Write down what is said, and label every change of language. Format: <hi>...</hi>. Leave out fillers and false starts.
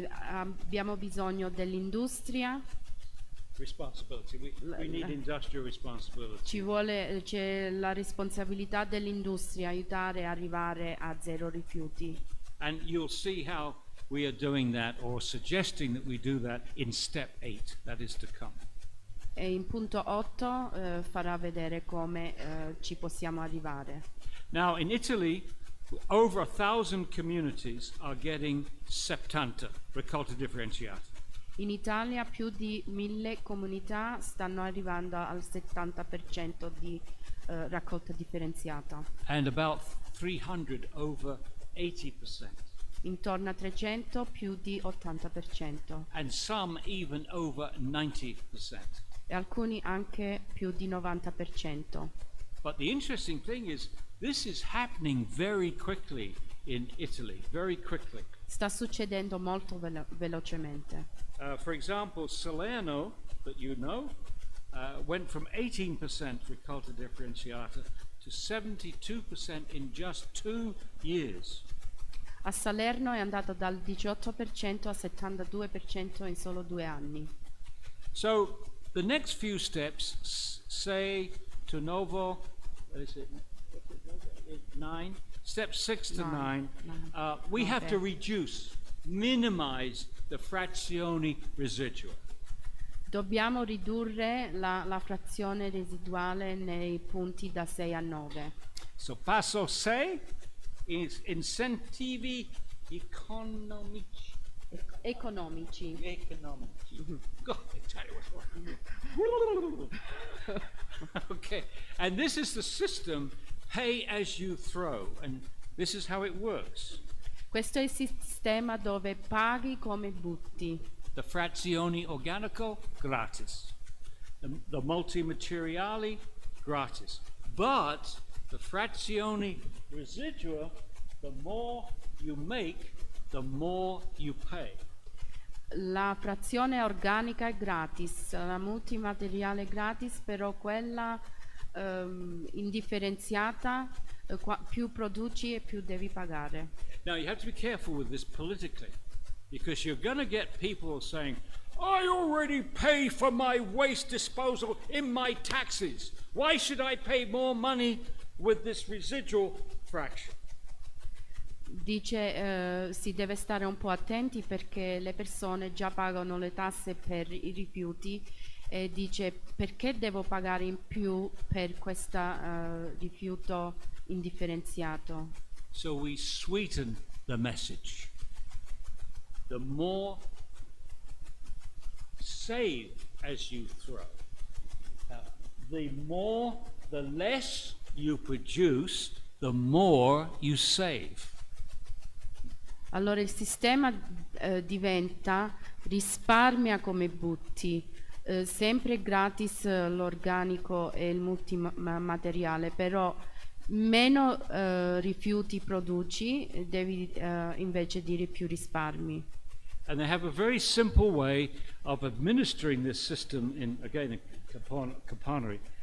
<it>Abbiamo bisogno dell'industria,</it> <en>Responsibility. We need industrial responsibility.</en> <it>c'è la responsabilità dell'industria, aiutare a arrivare a zero rifiuti.</it> <en>And you'll see how we are doing that, or suggesting that we do that, in step 8, that is to come.</en> <it>E in punto 8 farà vedere come ci possiamo arrivare.</it> <en>Now, in Italy, over 1,000 communities are getting</en> <it>Septanta, raccolta differenziata. In Italia più di 1000 comunità stanno arrivando al 70% di raccolta differenziata.</it> <en>And about 300 over 80%.</en> <it>Intorno a 300 più di 80%.</it> <en>And some even over 90%.</en> <it>E alcuni anche più di 90%.</it> <en>But the interesting thing is, this is happening very quickly in Italy, very quickly.</en> <it>Sta succedendo molto velocemente.</it> <en>For example, Salerno, that you know, went from 18%</en> <it>raccolta differenziata</it> <en>to 72% in just 2 years.</en> <it>A Salerno è andato dal 18% al 72% in solo 2 anni.</it> <en>So the next few steps, say to Novo, is it 9? Step 6 to 9, we have to reduce, minimize the</en> <it>frazioni residua. Dobbiamo ridurre la frazione residuale nei punti da 6 a 9.</it> <en>So</en> <it>passo 6 is incentivi economici. Economici.</it> <en>God, I tell you what's wrong. Okay, and this is the system, pay as you throw, and this is how it works.</en> <it>Questo è il sistema dove paghi come butti.</it> <en>The</en> <it>frazioni organico, gratis.</it> <en>The multimateriali, gratis. But the</en> <it>frazioni residua,</it> <en>the more you make, the more you pay.</en> <it>La frazione organica è gratis, la multimateriale è gratis, però quella indifferenziata più produci e più devi pagare.</it> <en>Now you have to be careful with this politically, because you're going to get people saying, I already pay for my waste disposal in my taxes. Why should I pay more money with this residual fraction?</en> <it>Dice si deve stare un po' attenti perché le persone già pagano le tasse per i rifiuti e dice perché devo pagare in più per questo rifiuto indifferenziato.</it> <en>So we sweeten the message. The more save as you throw, the less you produce, the more you save.</en> <it>Allora il sistema diventa risparmia come butti, sempre gratis l'organico e il multimateriale, però meno rifiuti produci, devi invece dire più risparmi.</it> <en>And they have a very simple way of administering this system in Campania.</en>